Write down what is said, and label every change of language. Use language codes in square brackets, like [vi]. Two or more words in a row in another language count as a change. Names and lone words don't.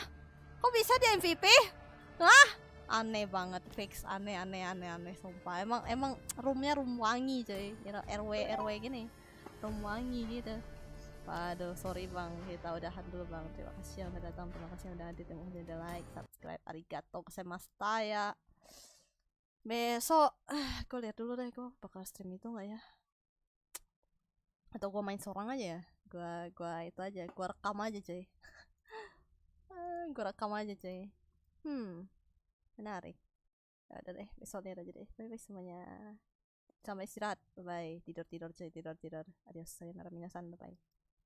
[id] Kok bisa dia MVP? Hah? Aneh banget, fix aneh. Sumpah. Emang roomnya room wangi, coy. RW gini. Room wangi gitu. Waduh, sorry Bang. Kita udahan dulu, Bang. Terima kasih yang udah datang. Terima kasih yang udah hadir. Terima kasih yang udah [en] like, subscribe. [ja] Arigato gozaimashita ya. [id] Besok gue lihat dulu deh, gue bakal stream itu nggak ya, atau gue main seorang aja ya. Gue itu aja, gue rekam aja cuy. Menarik. Ya udah deh, besok lihat aja deh. [en] Bye bye [id] semuanya, sampai istirahat. [en] Bye bye. [id] Tidur cuy, tidur. [ja] Adios, sayonara minasan. [en] Bye bye.